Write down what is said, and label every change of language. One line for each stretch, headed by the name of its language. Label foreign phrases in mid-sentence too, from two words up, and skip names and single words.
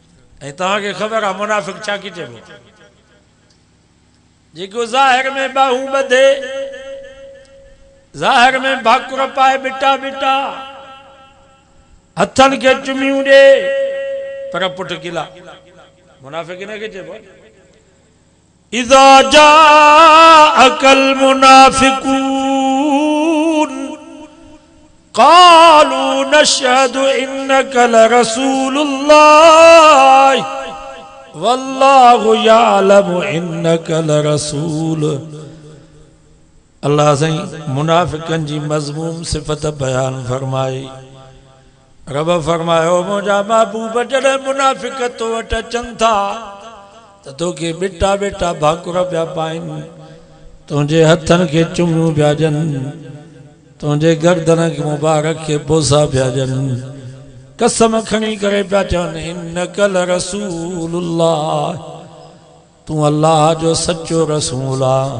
Sindhi: ऐं तव्हांखे ख़बर आहे मुनाफिक छा की चइबो? जेको ज़ाहिर में बाहूं ॿधे, ज़ाहिर में भाकुर पाए बिटा बिटा, हथन के चुमियूं ॾे पर पुट किला, मुनाफिक इनखे चइबो।
Arabic: إذا جاءك المنافقون قالوا نشهد إنك لرسول الله والله يعلم إنك لرسول.
Sindhi: अल्लाह साईं मुनाफिकन जी मज़मूम सिफ़त बयान फरमाई। रब फरमायो मुंहिंजा महबूब जॾहिं मुनाफिक तो वटि अचनि था त तोखे बिटा बिटा भाकुर पिया पाइनि, तुंहिंजे हथनि खे चुमियूं पिया ॾियनि, तुंहिंजे गर्दन खे मुबारक खे बोसा पिया ॾियनि, कसम खणी करे पिया चवनि
Arabic: إنك لرسول الله,
Sindhi: तूं अल्लाह जो सचो रसूल आहे।